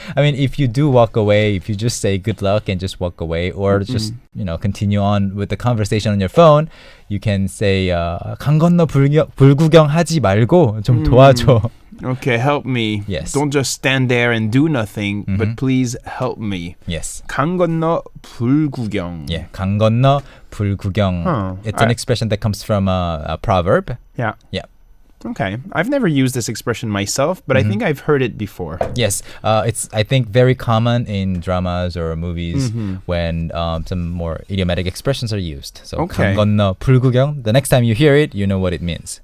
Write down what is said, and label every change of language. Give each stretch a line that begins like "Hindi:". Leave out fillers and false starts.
English: I mean, if you do walk away, if you just say good luck and just walk away, or just, continue on with the conversation on your phone, you can say,
Korean: 강 건너 불구경 하지 말고 좀 도와줘.
English: Okay, help me. Yes. Don't just stand there and do nothing, but please help me. Yes.
Korean: 강 건너 불구경.
English: Yeah,
Korean: 강 건너 불구경.
English: It's an expression that comes from a proverb. Yeah. Yeah. Okay. I've never used this expression myself, but I think I've heard it before. Yes. It's, I think, very common in dramas or movies when some more idiomatic expressions are used. So,
Korean: 강 건너 불구경,
English: the next time you hear it, you know what it means.